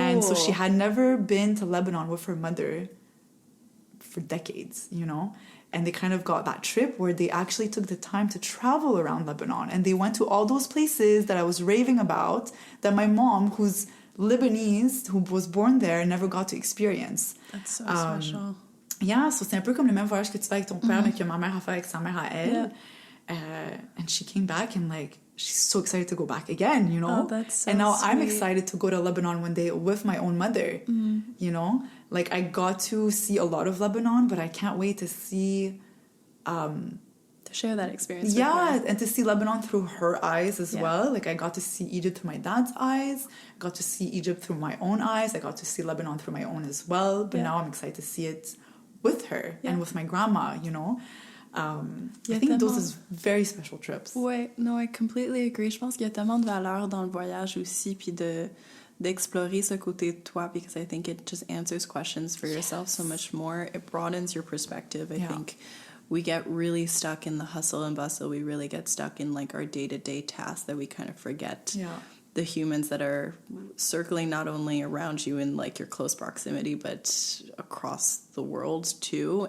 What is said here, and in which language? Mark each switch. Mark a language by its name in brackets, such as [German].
[English] And so she had never been to Lebanon with her mother for decades, you know? And they kind of got that trip where they actually took the time to travel around Lebanon. And they went to all those places that I was raving about that my mom, who's Lebanese, who was born there, never got to experience. That's so special. Yeah, so [French] c'est un peu comme le même voyage que tu fais avec ton père, mais que ma mère a fait avec sa mère à elle. [English] And she came back and like, she's so excited to go back again, you know? Oh, that's so and now sweet. I'm excited to go to Lebanon one day with my own mother, you know? Like, I got to see a lot of Lebanon, but I can't wait to see... to share that experience yeah, with her. and to see Lebanon through her eyes as well. Like, I got to see Egypt through my dad's eyes, got to see Egypt through my own eyes, I got to see Lebanon through my own as well, but now I'm excited to see it with her and with my grandma, you know? I think those are very special trips. [French] Ouais, [English] no, I completely agree. [French] Je pense qu'il y a tellement de valeur dans le voyage aussi, puis d'explorer ce côté de toi, [English] because I think it just answers questions for yourself so much more. It broadens your perspective. I think we get really stuck in the hustle and bustle. We really get stuck in like our day-to-day tasks that we kind of forget the humans that are circling not only around you in like your close proximity, but across the world too.